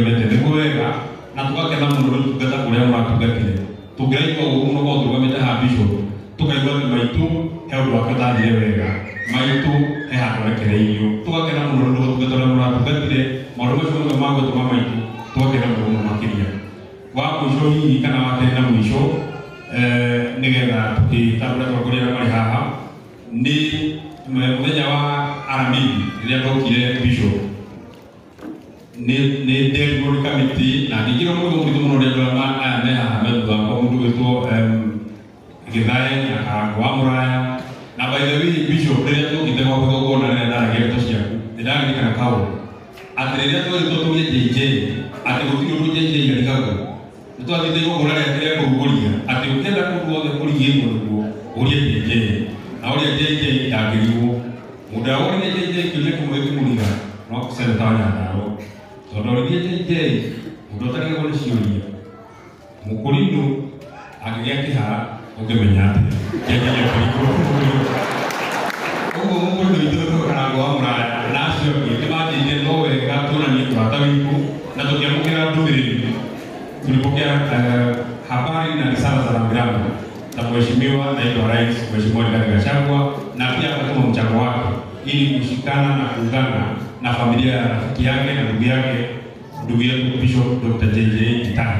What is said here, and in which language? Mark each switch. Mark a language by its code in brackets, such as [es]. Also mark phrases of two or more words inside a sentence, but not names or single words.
[ki] onete nĩguo wega na tũgakena mũno nĩ tungata kũrĩa mũratungatire tũngĩraigua ũguo mũno gwa tũrũgamĩte haha Bishop tũkaigua atĩ maitũ he ũndũ wake ũtathire wega maitũ he handũ arekereirio tũgakena mũno nĩ tungata ũrĩa mũratungatire maũndũ macio mothe ma gwĩtũma maitũ tũgakena mũno makĩria wa mũico hihi kana wa kerĩ na mũico nĩgetha tũgĩtambũra atongoria arĩa marĩ haha nĩ mũthenya wa Aramithi rĩrĩa ndokire Bishop nĩ nderirwo nĩ kamĩtĩ na ngĩingĩra mũndũ mũritũ mũno rĩrĩa andũ aya me haha me thutha wakwa mũndũ wĩtwo Gĩthae na Karangũ wa Mũraya na [en] by the way [ki] Bishop rĩrĩa tũkĩte gwakwa igongona rĩrĩa ndaragĩa ndeto ciaku nĩndaririkana kaũndũ atĩ rĩrĩa twerĩtwo tũrie JJ atĩ gũtirĩ ũndũ JJ arigagwo nĩtwathiĩte igongona rĩake rĩa kũrugũria atĩ ũkĩenda kũndũ guothe kũrigĩrwo nĩguo ũrie JJ na ũrĩa JJ ndangĩrigwo mũndũ ũrĩa JJ kĩũria kĩmwe kĩmũriga no Seneta wa Nyandarua tondũ ũrĩa JJ mũndũ ũtarigagwo nĩ ciũria mũkũrinũ angĩgĩa kĩhara ũngĩmenya atĩ JJ akĩrigwo ũguo mũndũ witũ Karangũ wa Mũraya na acio angĩ nĩmanjĩte no wega tuonanie ũrata witũ na tũkĩamũkĩra ndũmĩrĩri [sw] tulipokea habari na risala za rambirambi za Mheshimiwa Naibu wa Rais Mheshimiwa Rigathi Gachagua na pia akatuma mchango wake ili kushikana na kuungana na familia ya rafiki yake na ndugu yetu Bishop Dr. JJ Gitahi.